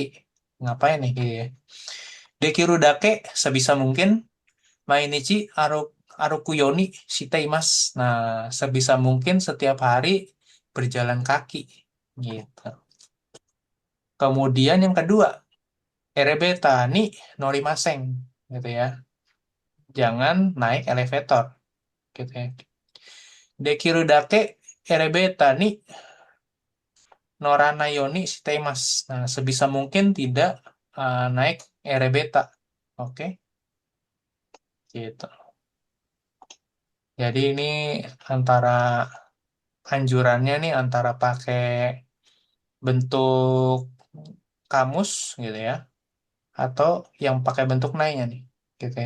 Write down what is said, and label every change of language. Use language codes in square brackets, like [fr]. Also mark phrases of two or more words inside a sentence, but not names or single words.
[id] Ngapain nih? Iya. [ja] Dekirudake [id] sebisa mungkin [ja] 毎日 歩くように しています. [id] Nah, sebisa mungkin setiap hari berjalan kaki. Gitu. Kemudian yang kedua, [ja] エレベーター に 乗りません. [id] Gitu ya. Jangan naik elevator. Gitu ya. [ja] できるだけ エレベーター に 乗らない ように しています. [id] Nah, sebisa mungkin tidak naik erebeta. Oke, gitu. Jadi ini antara anjurannya nih antara pakai bentuk kamus gitu ya, atau yang pakai bentuk nainya nih, gitu ya.